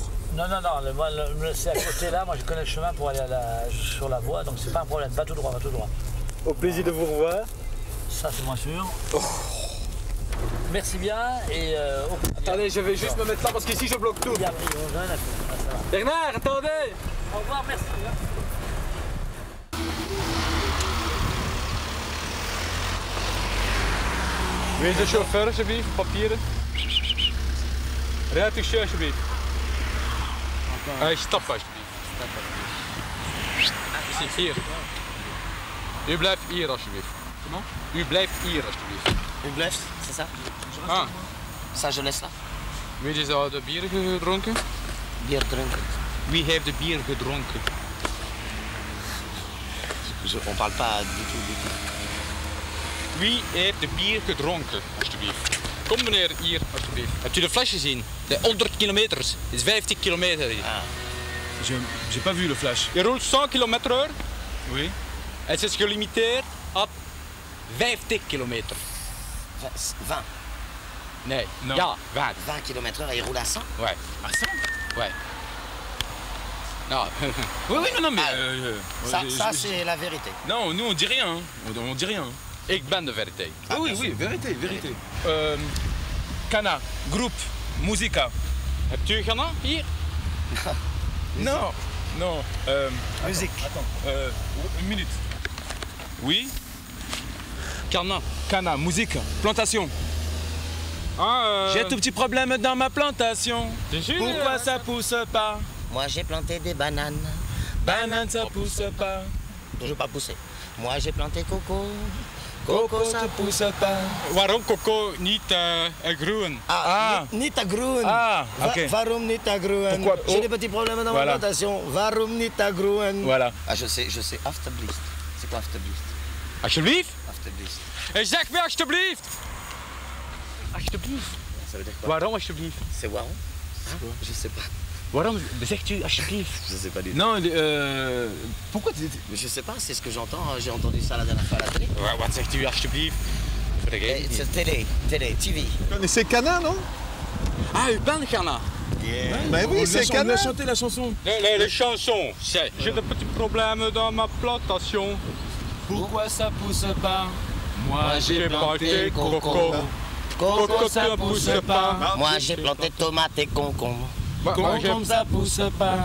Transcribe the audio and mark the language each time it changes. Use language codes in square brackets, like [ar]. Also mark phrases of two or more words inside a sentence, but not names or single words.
[fr] Non, c'est à côté là, moi je connais le chemin pour aller sur la voie, donc c'est pas un problème, va tout droit, va tout droit. Au plaisir de vous revoir. Ça c'est moins sûr. Merci bien et Attendez, je vais juste me mettre là parce qu'ici je bloque tout. Bernard, attendez. Au revoir, merci. [nl] Wie is de chauffeur alsjeblieft? Papieren. Rijdt u alsjeblieft. Stap alsjeblieft. Precies, hier. U blijft hier alsjeblieft. U blijft hier alsjeblieft. U blijft, [fr] c'est ça? Ah. Ça, je laisse là. [nl] Wie is al de bier gedronken? Bier drinken. Wie heeft de bier gedronken? [fr] On parle pas du tout. [nl] Wie heeft de bier gedronken, alsjeblieft? Kom meneer, hier, alsjeblieft. Hebt u de fles gezien? De 100 kilometer. Het is 50 kilometer hier. [fr] Ah. J'ai pas vu le flash. Je roule 100 km/h. Oui. [nl] Het is gelimiteerd op 50 kilometer. 20. Nee, [fr] Non. [nl] ja, 20. [fr] 20 km/h et il roule à 100? Ouais. À 100? Ouais. Non. Oui, non, mais... ça c'est la vérité. Non, nous on dit rien. On dit rien. [nl] Ik ben de [fr] vérité. oui, vérité. [nl] Kana, groep, muzika. Hebt u Ghana hier? [fr] Non. Musique. Attends, une minute. Oui? Kana, musique, plantation. J'ai un tout petit problème dans ma plantation. Pourquoi ça pousse pas? Moi j'ai planté des bananes. Banane ça pousse pas. Toujours pas poussé. Moi j'ai planté coco. Coco ça pousse pas. [nl] Waarom coco niet groen? Niet groen. [fr] Ah, ok. [nl] Waarom niet groen? [fr] Pourquoi? J'ai des petits problèmes dans ma plantation. [nl] Waarom niet groen? [fr] Voilà. Ah, je sais, alstublieft. C'est quoi alstublieft? [nl] Alsjeblieft? Alstublieft. Zeg me alsjeblieft! Alsjeblieft. [fr] Ça veut dire quoi? [nl] Waarom alsjeblieft? [fr] C'est waarom? Je sais pas. [nl] Waarom zegt u alsjeblieft? [fr] Je sais pas du tout. Non, pourquoi tu... Je sais pas, c'est ce que j'entends. J'ai entendu ça la dernière fois à la télé. [nl] Wat zegt u alsjeblieft? [fr] C'est télé, TV. Mais c'est Cana, non? [nl] Ah, u bent Ghana? [fr] Ben oui, c'est Cana. On a chanté la chanson. Les chansons, c'est... J'ai des petits problèmes dans ma plantation. Pourquoi ça pousse pas? Moi j'ai planté coco. Coco ça pousse pas. Moi j'ai planté tomate et concombre. Concombre ça pousse pas.